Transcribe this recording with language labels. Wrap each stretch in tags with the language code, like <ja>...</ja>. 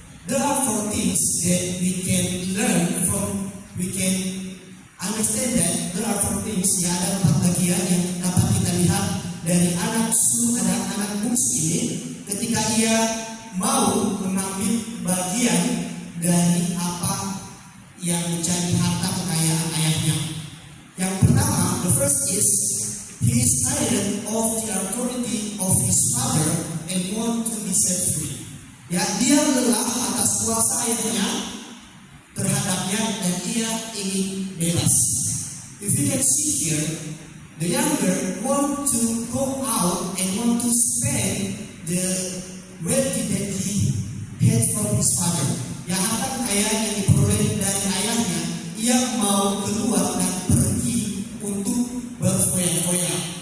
<en>There are four things that we can learn from, we can understand that there are four things,</en> <id>ya, ada 4 bagian yang dapat kita lihat dari anak bungsu ini ketika ia mau mengambil bagian dari apa yang menjadi harta kekayaan ayahnya. Yang pertama,</id> <en>the first is he is tired of the authority of his father and want to be set free.</en> <id>Ya, dia lelah atas kuasa ayahnya terhadapnya dan ia ingin bebas.</id> <en>If you can see here, the younger want to go out and want to spend the wealth that he had from his father.</en> <id>Ya, harta kekayaan yang diperoleh dari ayahnya, ia mau keluar dan pergi untuk berfoya-foya.</id>